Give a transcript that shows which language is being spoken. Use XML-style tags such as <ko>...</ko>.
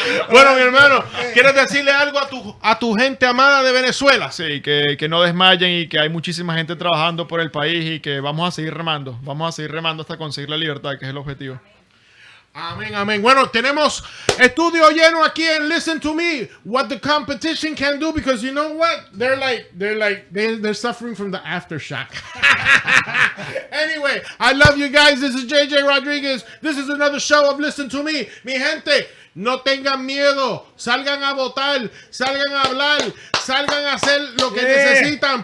<es>Bueno, mi hermano, ¿quieres decirle algo a tu gente amada de Venezuela? Sí, que no desmayen y que hay muchísima gente trabajando por el país y que vamos a seguir remando. Vamos a seguir remando hasta conseguir la libertad, que es el objetivo. Amén, amén. Bueno, tenemos estudio lleno aquí en Listen to Me.</es> <en>What the competition can do, because you know what? They're suffering from the aftershock. Anyway, I love you guys. This is J Rodríguez. This is another show of Listen to Me.</en> <es>Mi gente, No tengan miedo. Salgan a votar. Salgan a hablar. Salgan a hacer lo que necesitan.</es>